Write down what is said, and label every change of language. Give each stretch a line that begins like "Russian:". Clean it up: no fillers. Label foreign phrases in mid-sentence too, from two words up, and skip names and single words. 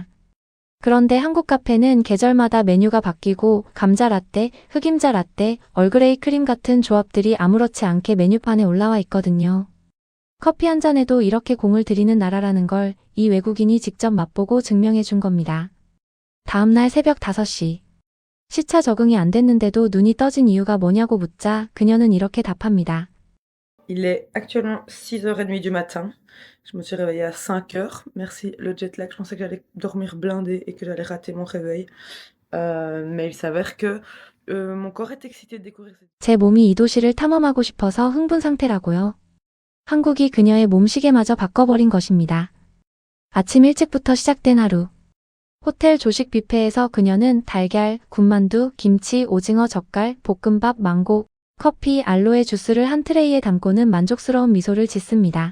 Korean: 그런데 한국 카페는 계절마다 메뉴가 바뀌고 감자 라떼, 흑임자 라떼, 얼그레이 크림 같은 조합들이 아무렇지 않게 메뉴판에 올라와 있거든요. 커피 한 잔에도 이렇게 공을 들이는 나라라는 걸 이 외국인이 직접 맛보고 증명해 준 겁니다. 다음날 새벽 5시. 시차 적응이 안 됐는데도 눈이 떠진 이유가 뭐냐고 묻자 그녀는 이렇게 답합니다.
French: Il est actuellement 6h30 du matin. Je me suis réveillée à 5h. Merci le
English: jet lag.
French: Je pensais que j'allais dormir blindé et que j'allais rater mon réveil. Mais il s'avère que mon corps est excité de découvrir cette...
Korean: 제 몸이 이 도시를 탐험하고 싶어서 흥분 상태라고요. 한국이 그녀의 몸시계마저 바꿔버린 것입니다. 아침 일찍부터 시작된 하루. 호텔 조식 뷔페에서 그녀는 달걀, 군만두, 김치, 오징어 젓갈, 볶음밥, 망고, 커피, 알로에 주스를 한 트레이에 담고는 만족스러운 미소를 짓습니다.